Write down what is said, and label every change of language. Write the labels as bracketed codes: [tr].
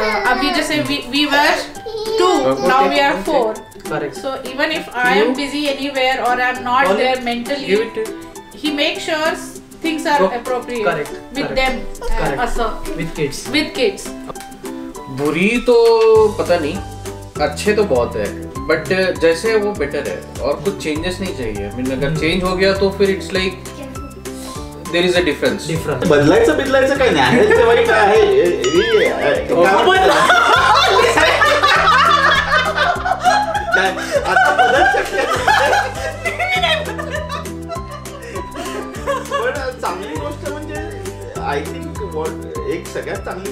[hi] अभी जैसे [en] we were 2, now we are 4. Correct. So even if I am busy anywhere or I am not there mentally, he makes sure things are appropriate. Correct. With them. असं. With kids. [hi] बुरी तो पता नहीं, अच्छे तो बहुत है, बट जैसे वो बेटर है और कुछ चेंजेस नहीं चाहिए. अगर चेंज हो गया तो फिर [en] It's like there is a difference. [mr] बदलायचं काही नाही आहे, ते वाईट आहे. पण चांगली गोष्ट म्हणजे [en] I think [mr] एक सगळ्यात चांगली